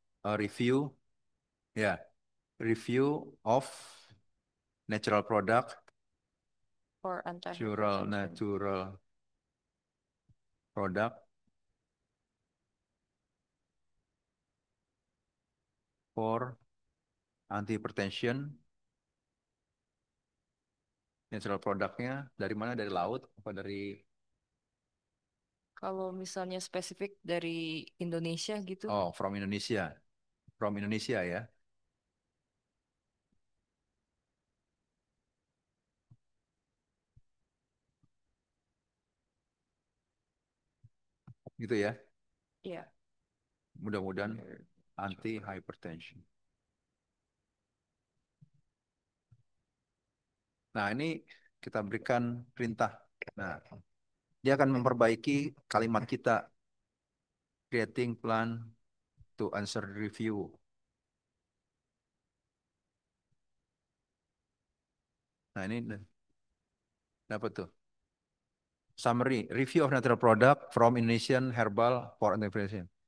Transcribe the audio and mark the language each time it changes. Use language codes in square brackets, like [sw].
[en] a review ya, review of natural product, For anti-hypertension. natural product for anti hypertension. [id] Natural produknya dari mana? Dari laut apa dari Kalau misalnya spesifik dari Indonesia gitu. [en] from Indonesia? From Indonesia ya. [id] Gitu ya. Iya. Mudah-mudahan anti hypertension. Nah, ini kita berikan perintah. Nah, dia akan memperbaiki kalimat kita. [en] Creating plan to answer review. [id] Nah, ini Dapat tuh. [en] Summary, review of natural product from Indonesian herbal for interpretation.